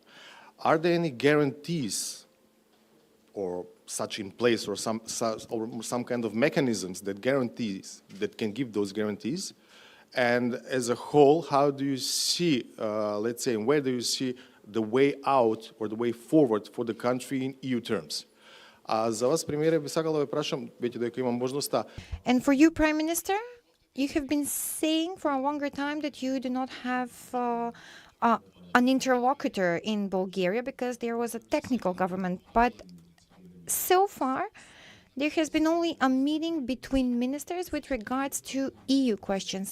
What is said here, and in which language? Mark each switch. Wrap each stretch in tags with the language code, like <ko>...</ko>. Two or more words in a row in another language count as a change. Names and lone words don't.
<en>Are there any guarantees or such in place, or some kind of mechanisms that can give those guarantees? And as a whole, how do you see, let's say, and where do you see the way out or the way forward for the country in EU terms?</en> <mk>За вас, премиере, би сакала да ве прашам, веќе дека имам можноста.</mk> <en>And for you, Prime Minister, you have been saying for a longer time that you do not have an interlocutor in Bulgaria because there was a technical government. But so far, there has been only a meeting between ministers with regards to EU questions.</en>